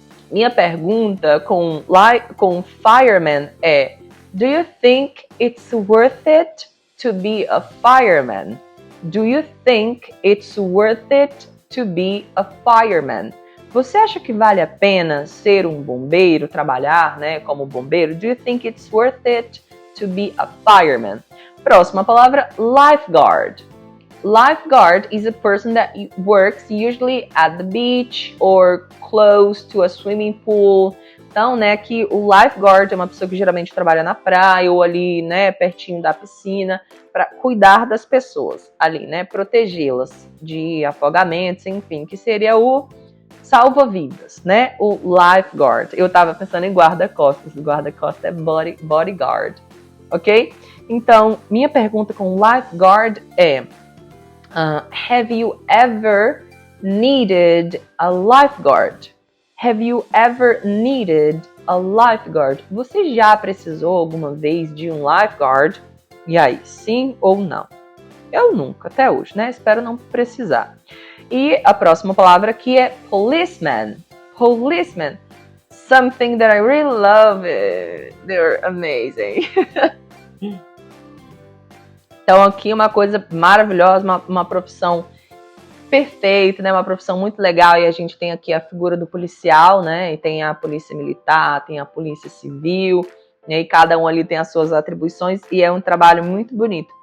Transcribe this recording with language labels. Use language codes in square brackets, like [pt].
[pt] Minha pergunta com fireman é: [en] do you think it's worth it to be a fireman? Do you think it's worth it to be a fireman? [pt] Você acha que vale a pena ser um bombeiro, trabalhar, né, como bombeiro? [en] Do you think it's worth it to be a fireman? [pt] Próxima palavra, lifeguard. [en] Lifeguard is a person that works usually at the beach or close to a swimming pool. [pt] Então, né, que o lifeguard é uma pessoa que geralmente trabalha na praia ou ali, né, pertinho da piscina, para cuidar das pessoas ali, né, protegê-las de afogamentos, enfim, que seria o salva-vidas, né, o lifeguard. Eu tava pensando em guarda-costas, o guarda-costas é bodyguard, ok? Então, minha pergunta com lifeguard é: [en] have you ever needed a lifeguard? Have you ever needed a lifeguard? [pt] Você já precisou alguma vez de um lifeguard? E aí, sim ou não? Eu nunca, até hoje, né? Espero não precisar. E a próxima palavra aqui é policeman. Policeman. [en] Something that I really love. They're amazing. [pt] Então aqui uma coisa maravilhosa, uma profissão perfeita, né? Uma profissão muito legal. E a gente tem aqui a figura do policial, né? E tem a polícia militar, tem a polícia civil, né? E cada um ali tem as suas atribuições e é um trabalho muito bonito.